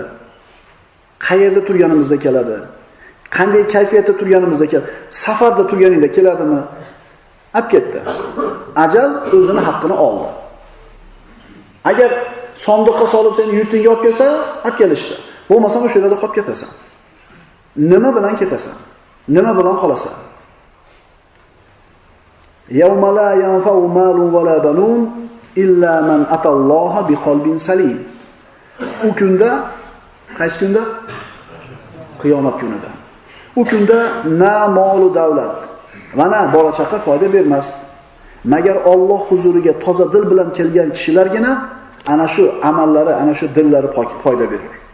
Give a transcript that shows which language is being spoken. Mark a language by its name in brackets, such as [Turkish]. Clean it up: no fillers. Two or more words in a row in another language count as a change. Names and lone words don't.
[Uzbek] Qayerda turganimizda keladi? Qanday kayfiyatda turganimizda keladi? Safarda turganingda keladimi? olib ketdi. Ajal o'zini haqqini oldi. Agar sondiqqa solib seni yurtingga olib kelsa, olib kelishdi. Bo'lmasa o'sha yerda qolib ketasan. Nima bilan ketasan? Nima bilan qolasan? [Arabic] يوم لا ينفع مال ولا بنون إلا من أتى الله بقلب سليم. [Uzbek] U kunda, qaysi kunda? Qiyomat kunida. U kunda na mol davlat va na bola chaqa foyda bermas. Magar Alloh huzuriga toza dil bilan kelgan kishilargina ana shu amallari, ana shu dillari foyda berar.